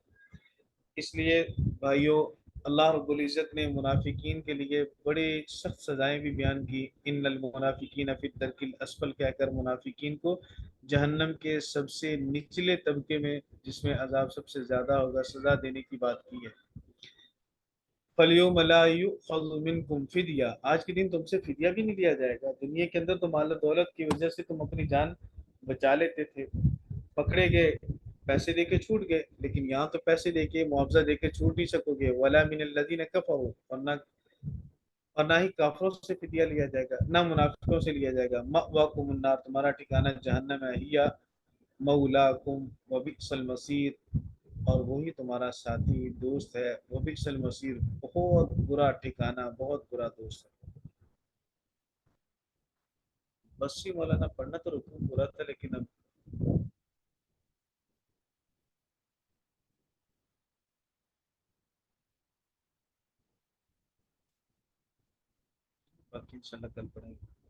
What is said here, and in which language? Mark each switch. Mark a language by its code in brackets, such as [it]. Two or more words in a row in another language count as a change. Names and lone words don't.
[hi] इसलिए भाइयों, [ar] الله رب العزة [hi] ने मुनाफिकीन के लिए बड़े सख्त सज़ाएं भी बयान की। [ar] إن المنافقين في الدرك الأسفل [hi] कहकर मुनाफिकीन को जहन्नम के सबसे निचले तबके में, जिसमें अजाब सबसे ज़्यादा होगा, सज़ा देने की बात की है। [ar] فاليوم لا يؤخذ منكم فدية, [hi] आज के दिन तुमसे फिदिया भी नहीं लिया जाएगा। दुनिया के अंदर तो माल दौलत की वजह से तुम अपनी जान बचा लेते थे, पकड़े गए, पैसे देके छूट गए, लेकिन यहाँ तो पैसे देके मुआवजा देके छूट नहीं सकोगे। [ar] ولا من الذين كفروا, [hi] और ना ही काफिरों से फिदिया लिया जाएगा, ना मुनाफिकों से लिया जाएगा। [ar] مأواكم النار, [hi] तुम्हारा ठिकाना जहन्नम है। [ar] هي مولاكم وبئس المصير, [hi] और वही तुम्हारा साथी दोस्त है। वो [ar] بئس المصير, [hi] बहुत बुरा ठिकाना, बहुत बुरा दोस्त है। बस ही मौलाना, पढ़ना तो रुकू बुरा था, लेकिन अब बाकी इंशाल्लाह कल पढ़ेंगे।